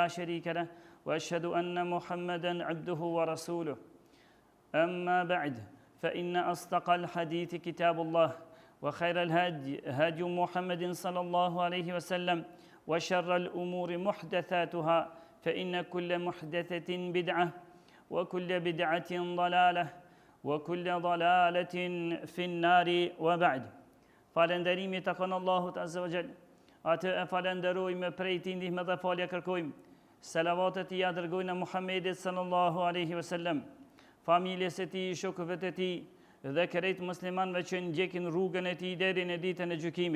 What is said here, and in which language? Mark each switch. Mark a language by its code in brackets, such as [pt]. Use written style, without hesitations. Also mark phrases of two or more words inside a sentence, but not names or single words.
[ar] شريك له وأشهد أن محمدا عبده ورسوله أما بعد فإن أصدق الحديث كتاب الله وخير الهدي هدي محمد صلى الله عليه وسلم وشر الأمور محدثاتها فإن كل محدثة بدعة وكل بدعة ضلالة وكل ضلالة في النار وبعد [sq] falënderimi takon Allahut [ar] عز وجل. [sq] Atë e falenderojmë prej tij ndihmë dhe falje kërkojmë. Selavatet i dërgojnë Muhammedit [ar] صلى الله عليه وسلم, [sq] familjes së tij, shokëve të tij dhe krejt muslimanëve që ndjekin rrugën e tij deri në ditën e gjykimit.